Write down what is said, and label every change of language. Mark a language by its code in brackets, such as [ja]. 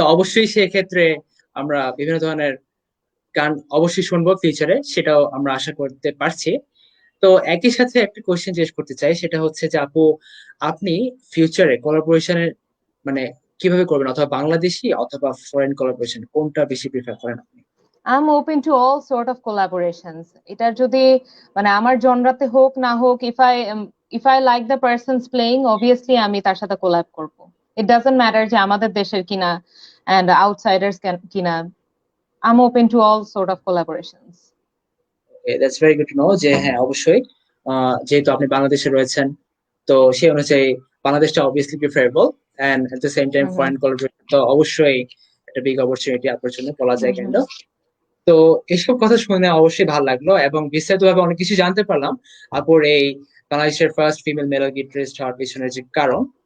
[bn] তো অবশ্যই সেক্ষেত্রে আমরা বিভিন্ন ধরনের গান অবশ্যই শুনবো ফিউচারে, সেটাও আমরা আশা করতে পারছি। তো একই সাথে একটা কোশ্চেন জিজ্ঞেস করতে চাই, সেটা হচ্ছে যে আপু, আপনি ফিউচারে কোলাবোরেশনের মানে কিভাবে করবেন, অথবা বাংলাদেশি অথবা ফরেন কোলাবোরেশন কোনটা বেশি প্রিফার করেন আপনি? [en] I'm open to all sort of collaborations. [bn] এটা যদি মানে আমার জনরাতে হোক না হোক, [en] if I like the person's playing, obviously [bn] আমি তার সাথে কোলাব করব। [en] It doesn't matter [bn] যে আমাদের দেশের কিনা [en] and outsiders কিনা। I'm open to all sort of collaborations. That's very good to know [bn] যে হ্যাঁ অবশ্যই, যেহেতু আপনি বাংলাদেশে রয়েছেন, তো সেই অনুযায়ী বাংলাদেশটা obviously preferable, and at the same time hmm foreign collaboration তো অবশ্যই একটা বিগ অপরচুনিটি আপনার জন্য বলা হুম যায় হুম কেন। তো এসব কথা শুনে অবশ্যই ভালো লাগলো এবং বিস্তারিতভাবে অনেক কিছু জানতে পারলাম আপুর এই বাংলাদেশের ফার্স্ট ফিমেল মেলো গিটারিস্ট হওয়ার পিছনের যে কারণ।